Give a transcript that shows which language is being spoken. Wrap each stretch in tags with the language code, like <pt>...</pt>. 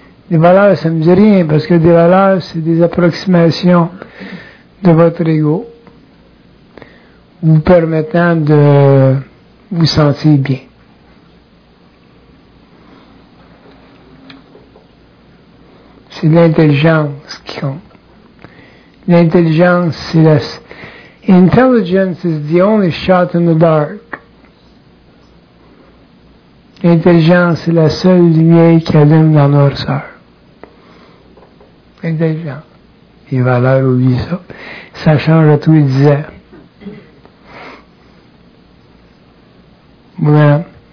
<fr>Des valeurs ça ne me dit rien parce que des valeurs c'est des approximations de votre ego vous permettant de vous sentir bien. C'est l'intelligence qui compte. L'intelligence, c'est la...</fr> <en>Intelligence is the only shot in the dark.</en> <fr>L'intelligence, c'est la seule lumière qui allume dans notre soeur. Intelligence. Les valeurs oublient ça. Ça change à tous les 10 ans. Voilà.</fr>